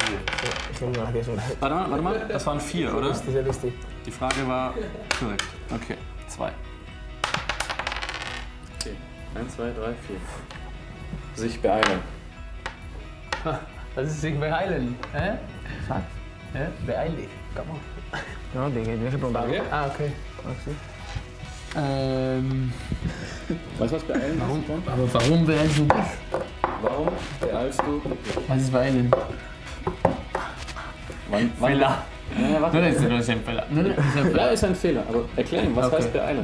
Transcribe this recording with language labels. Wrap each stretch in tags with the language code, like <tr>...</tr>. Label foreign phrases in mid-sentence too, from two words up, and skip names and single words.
<de>Warte mal, das waren 4, oder? Sehr lustig. Die Frage war korrekt. Okay, 2. Okay, 1, 2, 3, 4. Sich beeilen. Das ist sich beeilen. Hä? Sag. Hä? Beeil dich. Komm on.</de> <es>No, deje preguntar. Ah, okay.</es> <de>Weißt du, was beeilen ist? Aber warum beeilst du dich? Warum beeilst du? Was ist beeilen? Wann? Fehler. Ja, warte. No, ist ein Fehler. Ja, ist ein Fehler, aber erklär ihm, was heißt beeilen?</de>